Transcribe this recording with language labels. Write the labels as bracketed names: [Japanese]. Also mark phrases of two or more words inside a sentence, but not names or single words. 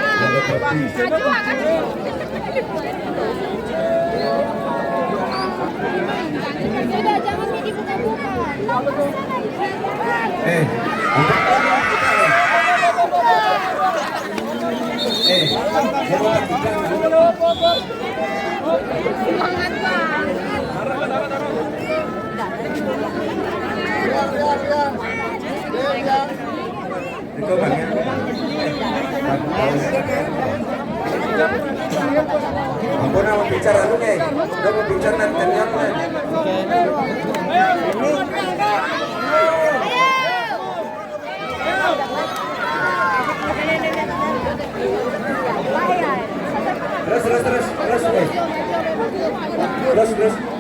[Indonesian] Sudah, jangan dibuka-buka. Semangat, Bang. [Filipino] Ikaw ba yan? Ako na mag-picture ano eh. Ako mag-picture ng kanyan mo eh. [Indonesian] Terus.